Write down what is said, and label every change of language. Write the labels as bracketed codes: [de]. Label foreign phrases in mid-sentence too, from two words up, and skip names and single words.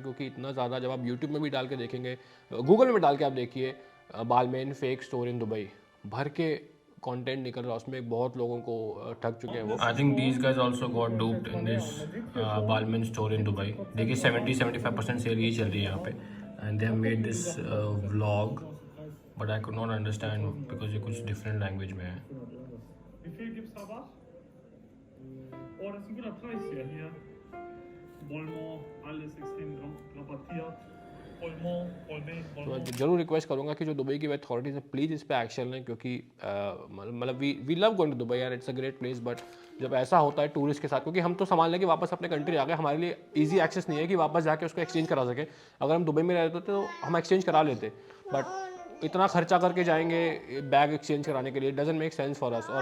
[hi] क्योंकि इतना ज़्यादा, जब आप यूट्यूब में भी डाल के देखेंगे, गूगल में डाल के आप देखिए [en] Balmain fake store in Dubai, [hi] भर के कंटेंट निकल रहा है उसमें, बहुत लोगों को ठग चुके हैं वो। [en] I think these guys also got duped in this Balmain store in Dubai. [hi] देखिए 70-75% सेल यही चल रही है यहाँ पे, [en] and they have made this vlog, but I could not understand because [hi] ये कुछ [en] different language [hi] में है। [de] Oh, das ist ein guter Preis hier. Bolmont, alles extrem rabattiert. [hi] तो मैं जरूर रिक्वेस्ट करूंगा कि जो दुबई की अथॉरिटीज़ है प्लीज़ इस पे एक्शन लें, क्योंकि मतलब [en] we love going to Dubai [hi] यार, [en] it's a great place. [hi] बट जब ऐसा होता है टूरिस्ट के साथ, क्योंकि हम तो सामान लेके वापस अपने कंट्री आ गए, हमारे लिए [en] easy access [hi] नहीं है कि वापस जाके उसको एक्सचेंज करा सके। अगर हम दुबई में रहते तो हम एक्सचेंज करा लेते, बट इतना खर्चा करके जाएंगे बैग एक्सचेंज कराने के लिए, [en] doesn't make sense for us.